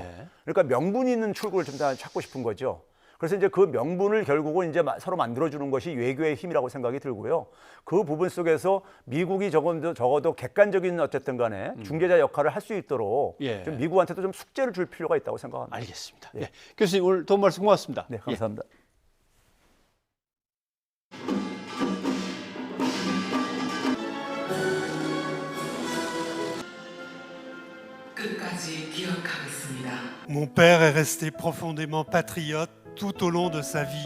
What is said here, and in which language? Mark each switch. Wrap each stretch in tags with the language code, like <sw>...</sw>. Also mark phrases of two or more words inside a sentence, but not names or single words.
<ko>그러니까 명분이 있는 출구를 좀 찾고 싶은 거죠. 그래서 이제 그 명분을 결국은 이제 서로 만들어주는 것이 외교의 힘이라고 생각이 들고요. 그 부분 속에서 미국이 적어도 객관적인 어쨌든 간에 중개자 역할을 할 수 있도록 좀 미국한테도 좀 숙제를 줄 필요가 있다고 생각합니다. 알겠습니다. 교수님 오늘 도움 말씀 고맙습니다. 네, 감사합니다.</ko> <fr>Mon père est resté profondément patriote tout au long de sa vie.</fr>